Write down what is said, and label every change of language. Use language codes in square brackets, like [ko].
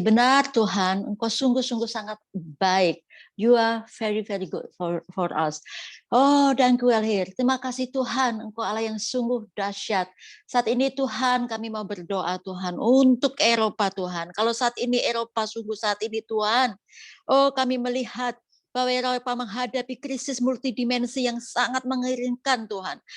[id] Benar Tuhan, Engkau sungguh-sungguh sangat baik. [en] You are very, very good for us. [id] Oh, dan Kuelhir, terima kasih Tuhan, Engkau Allah yang sungguh dahsyat. Saat ini Tuhan, kami mau berdoa Tuhan, untuk Eropa Tuhan. Kalau saat ini Eropa, sungguh saat ini Tuhan, oh kami melihat bahwa Eropa menghadapi krisis multidimensi yang sangat mengiringkan Tuhan.